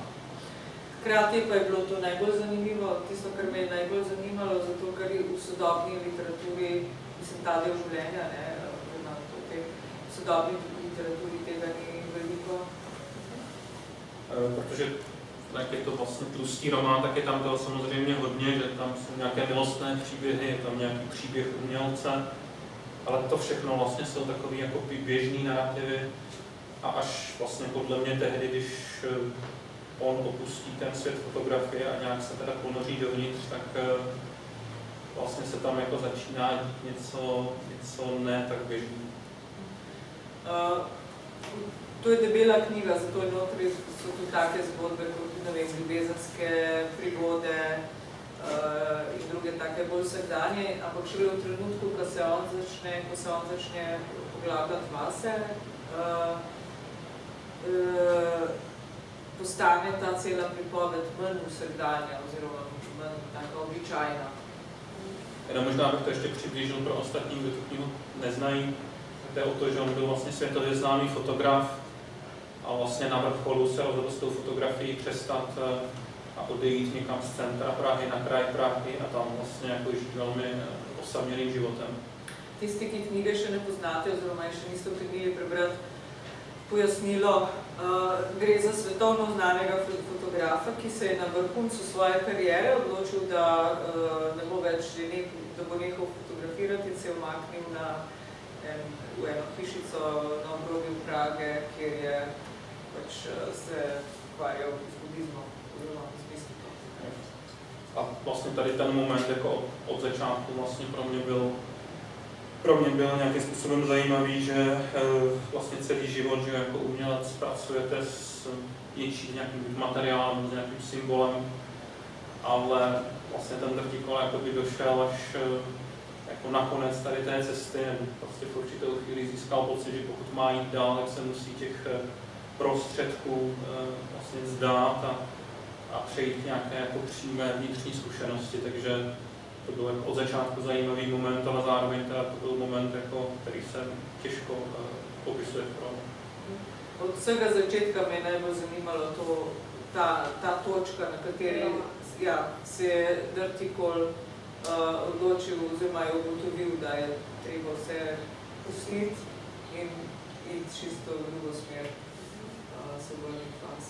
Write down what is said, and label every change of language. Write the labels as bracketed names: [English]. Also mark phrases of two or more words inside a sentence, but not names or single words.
[Slovenian] Hkrati pa je bilo to najbolj zanimivo, tisto, kar me je najbolj zanimalo, zato ker v sodobni literaturi, mislim, ta del življenja, v sodobni literaturi tega ni veliko. [Czech] Protože jak je to vlastně tlustý román, tak je tam toho samozřejmě hodně, že tam jsou nějaké milostné příběhy, je tam nějaký příběh umělce, ale to všechno vlastně jsou takový jako běžný narrativy a až vlastně podle mě tehdy, když on opustí ten svět fotografie a nějak se teda ponoří dovnitř, tak vlastně se tam jako začíná dít něco ne tak běžný. [Slovenian] To je debela knjiga, zato je notri so tudi take zgodbe, kot ne vem, ljubezenske prigode in druge take bolj vsakdanje, ampak šele v trenutku, ko se on začne poglabljati vase, postane ta cela pripoved manj vsakdanja oziroma manj taka običajna. [Czech] Jenom možná bych to ještě přiblížil pro ostatní, kdo tu knihu neznají. Jde o to, že on byl vlastně světově známý fotograf a vlastně na vrcholu se rozhodl s tou fotografií přestat a odejít někam z centra Prahy na kraj Prahy a tam vlastně jako žít velmi osamělým životem. [Slovenian] Tisti, ki knjige še ne poznate oziroma je še niste utegnili prebrati pojasnilo, gre za svetovno znanega fotografa, ki se je na vrhuncu svoje kariere odločil, da ne bo več, da bo nehal fotografirati in se je umaknil v eno hišico na obrobju Prage, kjer je pač se ukvarjal z budizmom oziroma z mistiko. [Czech] A vlastně tady ten moment jako od začátku vlastně pro mě byl nějakým způsobem zajímavý, že vlastně celý život, že jako umělec pracujete s nějakým materiálem, s nějakým symbolem, ale vlastně ten Dertikol jakoby došel až jako nakonec tady té cesty, prostě v určitou chvíli získal pocit, že pokud má jít dál, tak se musí těch prostředků vlastně vzdát a přejít k nějaké jako přímé vnitřní zkušenosti, takže to byl jako od začátku zajímavý moment, ale zároveň teda to byl moment, jako, který se těžko popisuje v románu. [Slovenian] Od vsega začetka me je najbolj zanimalo ta točka, na kateri se je Dertikol odločil oziroma je ugotovil, da je treba vse pustiti in iti čisto v drugo smer, se vrniti vase.